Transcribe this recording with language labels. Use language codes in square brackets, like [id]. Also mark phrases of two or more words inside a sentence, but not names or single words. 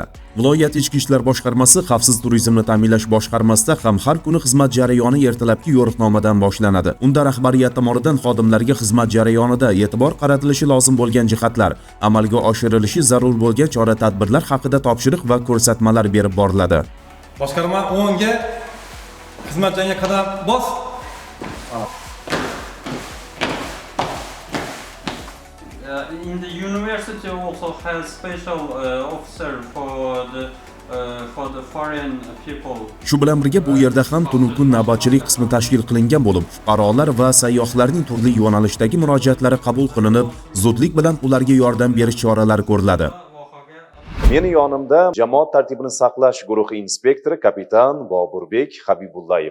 [uz] Viloyat Ichki ishlar boshqarmasi xavfsiz turizmni ta'minlash boshqarmasida ham har kuni xizmat jarayoni ertalabki yo'riqnomadan boshlanadi. Unda rahbariyat tomonidan xodimlarga xizmat jarayonida e'tibor qaratilishi lozim bo'lgan jihatlar, amalga oshirilishi zarur bo'lgan chora-tadbirlar haqida topshiriq va ko'rsatmalar berib boriladi. Boshqarma 10 ga xizmat joyiga qadam bos. [en] In the university also has special officer for the foreign people. [uz] Shu bilan birga bu yerda ham tunov kun navbatchilik qismi tashkil qilingan bo'lib, fuqarolar va sayyohlarning turli yo'nalishdagi murojaatlari qabul qilinib, zudlik bilan ularga yordam berish choralari ko'riladi. Meni yonimda jamoat tartibini saqlash guruhi inspektori kapitan Boburbek Habibullayev.